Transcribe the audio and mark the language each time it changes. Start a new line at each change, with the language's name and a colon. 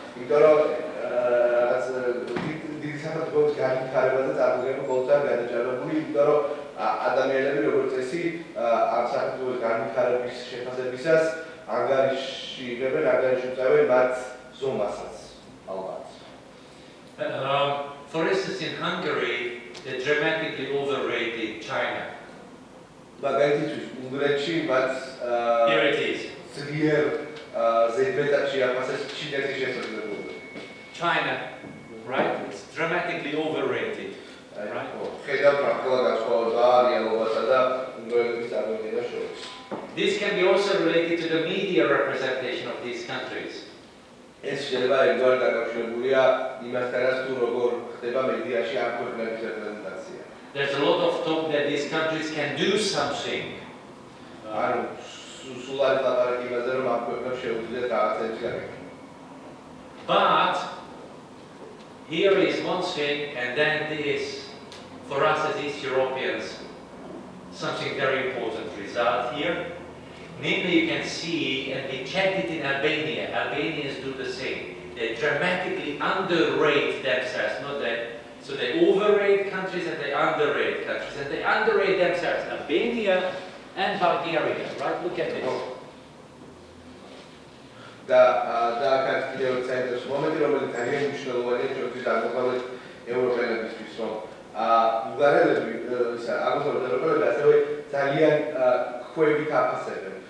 Georgian: იმიტომ რომ რაღაც დიდი სახელმწიფოების განვითარებაზე წარმოდგენა ყოველთვის არის გადაჭარბებული, იმიტომ რომ ადამიანები როგორც წესი ამ სახელმწიფოების განვითარების შეფასებისას ანგარიშში იღებენ, ანგარიშში უწევენ მათ ზომასაც ალბათ.
English: For instance, in Hungary, they dramatically overrated China.
Georgian: მაგალითისთვის უნგრეთში მათ
English: Here it is.
Georgian: ძლიერ ზედმეტად შეაფასეს ჩინეთის შესაძლებლობები.
English: China, right? It's dramatically overrated. Right?
Georgian: ხედავთ რა ყველა განსხვავებაა რეალობასა და უნგრელების წარმოდგენას შორის.
English: This can be also related to the media representation of these countries.
Georgian: ეს შეიძლება ერთგვარად დაკავშირებულია იმასთანაც, თუ როგორ ხდება მედიაში ამ ქვეყნების რეპრეზენტაცია.
English: There's a lot of talk that these countries can do something.
Georgian: ანუ სულ არის ლაპარაკი იმაზე, რომ ამ ქვეყნებს შეუძლიათ რაღაცები გაკეთონ.
English: But here is one thing, and then this, for us as East Europeans, something very important result here. Namely, you can see, and we checked it in Albania. Albanians do the same. They dramatically underrate themselves, not that. So they overrate countries and they underrate countries, and they underrate themselves. Albania and Bulgaria, right? Look at this.
Georgian: და აქაც კიდევ ერთ საინტერესო მომენტი, რომელიც ძალიან მნიშვნელოვანია ჩვენთვის აღმოსავლეთ ევროპელებისთვის, რომ ბულგარელები, აღმოსავლეთ ევროპელები ასევე ძალიან ქვევით აფასებენ.